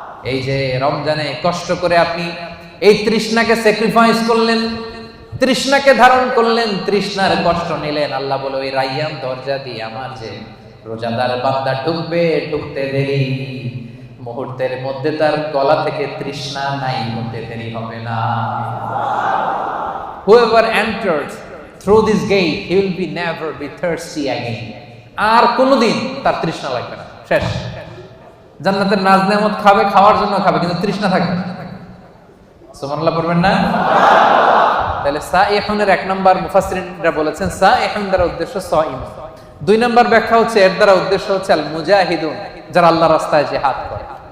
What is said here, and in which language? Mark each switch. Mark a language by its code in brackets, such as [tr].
[bn] এই যে রমজানে কষ্ট করে আপনি এই তৃষ্ণাকে স্যাক্রিফাইস করলেন, তৃষ্ণাকে ধারণ করলেন, তৃষ্ণার কষ্ট নিলেন, আল্লাহ বলে ওই রাইয়ান দরজা দিয়ে আমার যে রোজাদার বান্দা ঢুকবে, ঢুকতে দেরি, মুহূর্তের মধ্যে তার গলা থেকে তৃষ্ণা নাই হতে দেরি হবে না। [en] Whoever enters through this gate, he will be never be thirsty again. [bn] আর কোনোদিন তার তৃষ্ণা লাগবে না, শেষ। জান্নাতের নাজ নেয়ামত খাবে, খাওয়ার জন্য খাবে, কিন্তু তৃষ্ণা থাকবে না। সুবহানাল্লাহ পড়বেন না? তাহলে সাইহুনের 1 নাম্বার মুফাসসিরিনরা বলেছেন সাইহুন দ্বারা উদ্দেশ্য সাইম। 2 নাম্বার ব্যাখ্যা হচ্ছে এর দ্বারা উদ্দেশ্য হচ্ছে আল মুজাহিদুন, যারা আল্লাহর রাস্তায় জিহাদ করে।